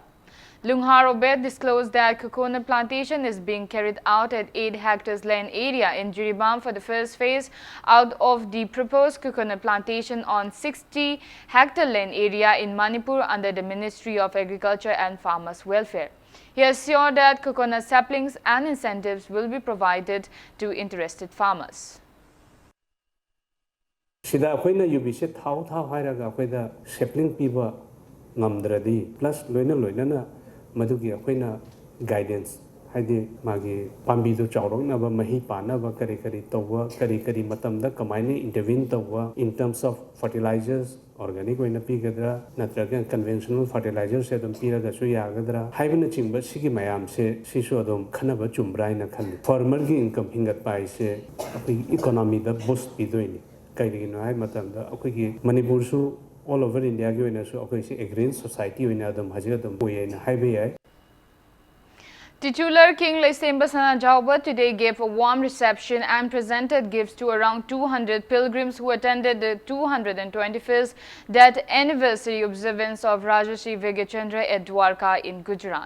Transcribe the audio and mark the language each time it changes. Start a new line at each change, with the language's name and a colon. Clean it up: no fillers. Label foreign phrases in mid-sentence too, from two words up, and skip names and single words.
English: Lunghar Obed disclosed that coconut plantation is being carried out at 8 hectares land area in Jiribam for the first phase out of the proposed coconut plantation on 60 hectare land area in Manipur under the Ministry of Agriculture and Farmers Welfare. He assured that coconut saplings and incentives will be provided to interested farmers.
Manipuri: Madugi akoina guidance haide magi pambidu chawrongnaba mahi panaba kari tawwa kari matamda kamaini intervene tawwa
English: in terms of fertilizers organic
Manipuri: oina pigadra natraga
English: conventional fertilizers
Manipuri: sedum piraga su yagadra haibina chingba sigi mayam se sisu adom khanaba chumbraina khalli farmer gi income hingat pai se apni economy da boost pidoini kairigino hai matamda akoi Manipur su
English: all over India, a society Titular King Laisemba Sanajauba today gave a warm reception and presented gifts to around 200 pilgrims who attended the 221st death anniversary observance of Rajashri Vegachandra at Dwarka in Gujarat.